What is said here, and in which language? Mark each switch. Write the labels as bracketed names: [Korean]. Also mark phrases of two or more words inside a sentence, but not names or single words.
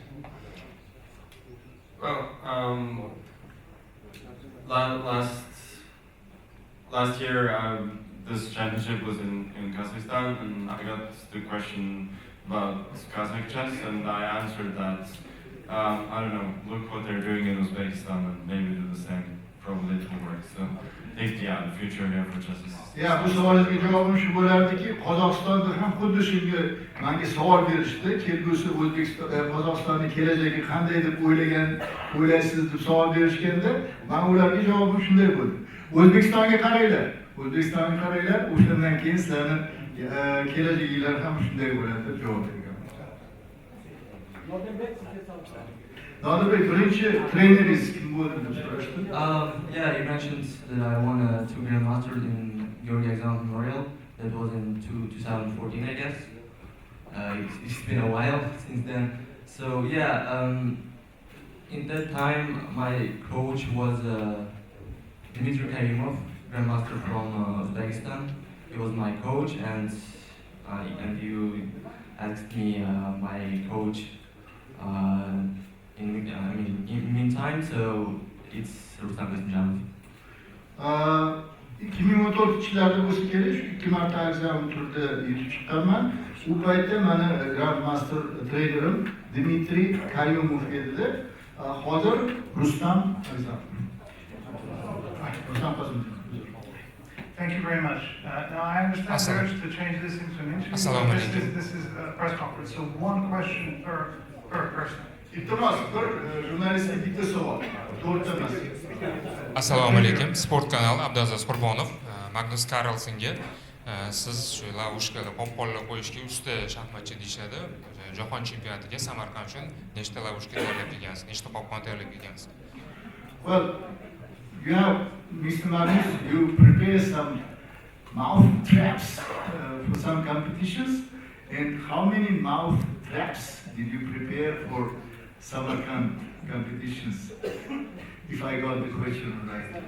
[English] Well, last year this championship was in Kazakhstan, and I got the question about Kazakh chess, and I answered that I don't know, look what they're doing in Uzbekistan, and maybe do the same. Probably it will work. So I think the future here for chess is... [Uzbek] Ya bu savolga javobim shu bo'lardiki, Qozog'istonda ham xuddi shunga menga savol berishdi. Kelgusi O'zbekiston, Qozog'istonning kelajagi qanday deb o'ylaysiz deb savol berishganda, men ularga javobim shunday bo'ldi. O'zbekistonga qaranglar. O'zbekistonga qaranglar, o'shandan keyin sizlarning kelajaginglar ham shunday bo'ladi deb javob berganman. andNodirbek, birinchi treneringiz kim bo'ldi deb so'rashdi. [English] Yeah, you mentioned that I won 2 Grandmasters in Adkham Memorial. That was in 2014, I guess. It's been a while since then. So yeah, in that time my coach was Ikramov, Grandmaster from Uzbekistan. He was my coach, and you asked me my coach. In meantime, so it's Rustam Qasımjanov. [Uzbek] 2014-yillarda bo'lsa kerak, shu 2 marta Adkham turda yutib chiqqanman. U paytda meni Grandmaster trenerim Dmitriy Karyumov edi. Hozir Rustam Qasımjanov. [English] Thank you very much. Now I understand the urge to change this into an interview. This is a press conference, so one question per person. [Uzbek] İltimas, bir jurnalistga bitta savol. To'rtta emas. Assalomu alaykum. Sport kanali Abdusattorov, Magnus Carlsenga siz shu lavushkada popqonlar qo'yishga usta shaxmatchi deyishadi. Jahon chempionatiga Samarqand uchun nechta lavushka tayyorlab kelgansiz? Nechta popqon tayyorlab kelgansiz? [English] Well, you have, Mr. Magnus, you prepare some mouth traps for some competitions, and how many mouth traps did you prepare for Samarkand competitions? If I got the question right.